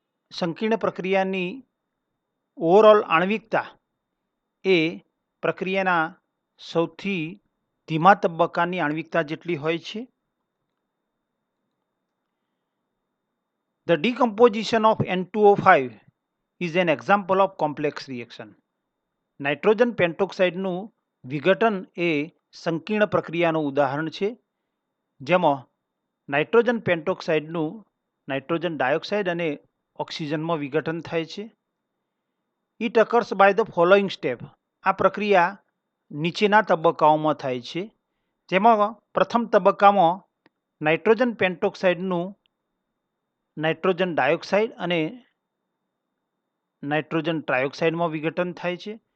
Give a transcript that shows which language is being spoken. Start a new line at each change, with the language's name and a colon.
Gujarati: સંકીર્ણ પ્રક્રિયાની ઓવરઓલ આણ્વિકતા એ પ્રક્રિયાના સૌથી ધીમા તબક્કાની આણ્વિકતા જેટલી હોય છે.
English: The decomposition of N2O5 is an example of complex reaction.
Gujarati: Nitrogen પેન્ટોક્સાઇડનું વિઘટન એ સંકીર્ણ પ્રક્રિયાનું ઉદાહરણ છે, જેમાં નાઇટ્રોજન પેન્ટોક્સાઇડનું નાઇટ્રોજન ડાયોક્સાઇડ અને ઓક્સિજનમાં વિઘટન થાય છે.
English: It occurs by the following step.
Gujarati: આ પ્રક્રિયા નીચેના તબક્કાઓમાં થાય છે, જેમાં પ્રથમ તબક્કામાં નાઇટ્રોજન પેન્ટોક્સાઇડનું નાઇટ્રોજન ડાયોક્સાઇડ અને નાઇટ્રોજન ટ્રાયોક્સાઇડમાં વિઘટન થાય છે.